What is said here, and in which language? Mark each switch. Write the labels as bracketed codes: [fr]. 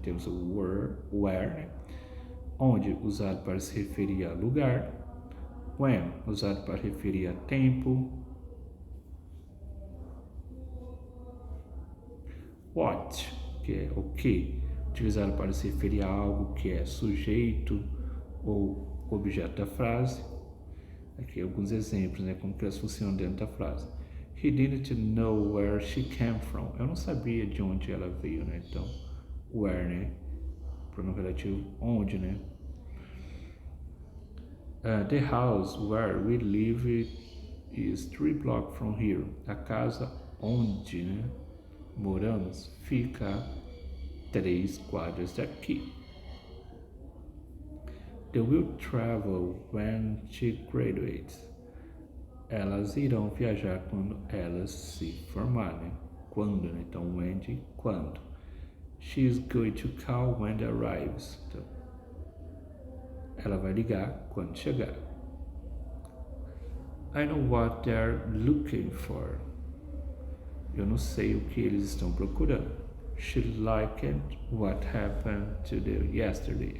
[pt] Temos o where, né? Onde, usado para se referir a lugar; when, usado para referir a tempo; what, que é o que, utilizado para se referir a algo que é sujeito ou objeto da frase. Aqui alguns exemplos, né, como que elas funcionam dentro da frase. [en] He didn't know where she came from. [pt] Eu não sabia de onde ela veio, né? Então, where, né? Pronome relativo onde, né? [en] The house where we live is 3 blocks from here. [pt] A casa onde, né, moramos fica a 3 quadras daqui. [en] They will travel when she graduates. [pt] Elas irão viajar quando elas se formarem. Quando, né? Então, when de quando. [en] She is going to call when it arrives. [pt] Então, ela vai ligar quando chegar. [en] I know what they're looking for. [pt] Eu não sei o que eles estão procurando. [en] She liked what happened to them yesterday.